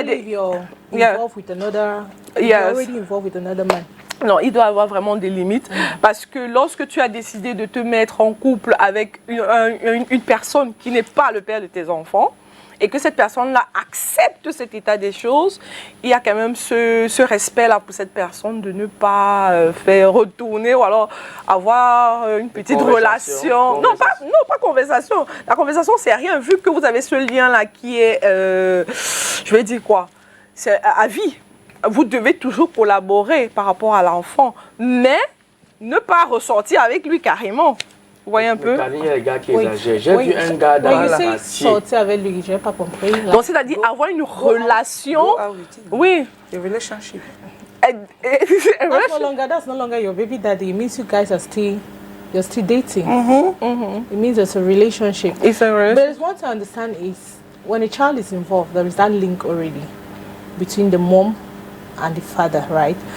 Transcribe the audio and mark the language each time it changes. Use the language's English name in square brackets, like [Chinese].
[English] especially if you're involved with another, Yes. you're already involved with another man. [French] Non, il doit avoir vraiment des limites parce que lorsque tu as décidé de te mettre en couple avec une personne qui n'est pas le père de tes enfants et que cette personne-là accepte cet état des choses, il y a quand même ce respect-là pour cette personne de ne pas faire retourner ou alors avoir une petite relation. Non, pas conversation. La conversation, c'est rien vu que vous avez ce lien-là qui est, je vais dire quoi, c'est à vie. Vous devez toujours collaborer par rapport à l'enfant, mais ne pas ressortir avec lui carrément. Vous voyez un peu? Il y a des gars qui exagèrent. J'ai vu un gars dans la quartier. Sortir avec lui, je n'ai pas compris. Donc, c'est-à-dire avoir une relation. Oui. [English] A relationship. That's no longer your baby daddy. It means you guys are you're still dating. It means there's a relationship. It's a relationship. But what to understand is when a child is involved, there is that link already between the mom and the father, right?